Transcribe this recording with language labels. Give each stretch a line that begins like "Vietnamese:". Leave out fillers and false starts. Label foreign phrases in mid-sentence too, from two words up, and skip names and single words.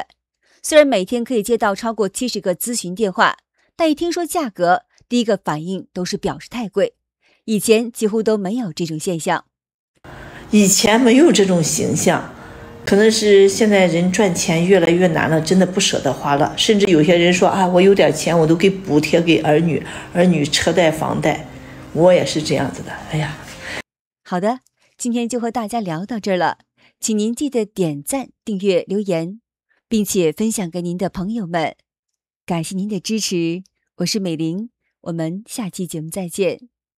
Chinese: 雖然每天可以接到超過70個諮詢電話，但一聽說價格，第一個反應都是表示太貴。以前幾乎都沒有這種現象。以前沒有這種形象，可能是現在人賺錢越來越難了，真的不捨得花了。甚至有些人說啊，我有點錢，我都給補貼給兒女車貸房貸。我也是這樣子的。哎呀，好的，今天就和大家聊到這兒了，請您記得點讚、訂閱、留言，並且分享給您的朋友們，感謝您的支持，我是美玲，我們下期節目再見。